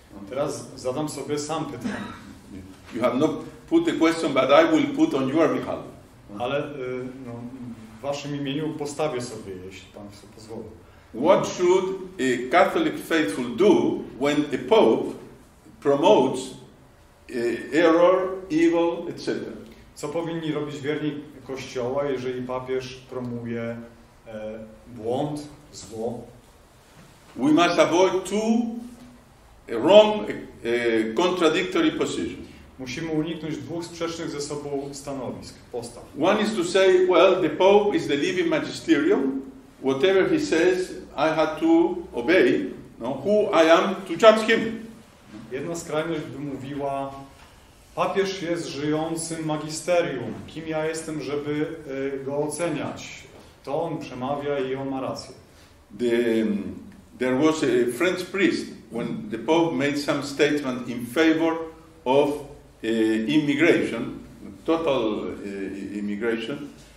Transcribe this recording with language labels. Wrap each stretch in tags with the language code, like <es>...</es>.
<pl>Teraz zadam sobie sam pytanie.</pl> <en>You have not put the question, but I will put on your behalf.</en> <pl>Ale no, w waszym imieniu postawię sobie, jeśli Państwo pozwolą.</pl> <en>What should a Catholic faithful do when a pope promotes error, evil, etc.?</en> <pl>Co powinni robić wierni Kościoła, jeżeli papież promuje błąd, zło?</pl> <en>We must avoid two wrong, contradictory positions.</en> <pl>Musimy uniknąć dwóch sprzecznych ze sobą stanowisk, postaw.</pl> <en>One is to say, well, the Pope is the living magisterium. Whatever he says, I had to obey. No, who I am to judge him.</en> <pl>Jedna skrajność by mówiła, papież jest żyjącym magisterium. Kim ja jestem, żeby go oceniać? To on przemawia i on ma rację.</pl> <en>There was a French priest when the Pope made some statement in favor of immigration, total immigration.</en>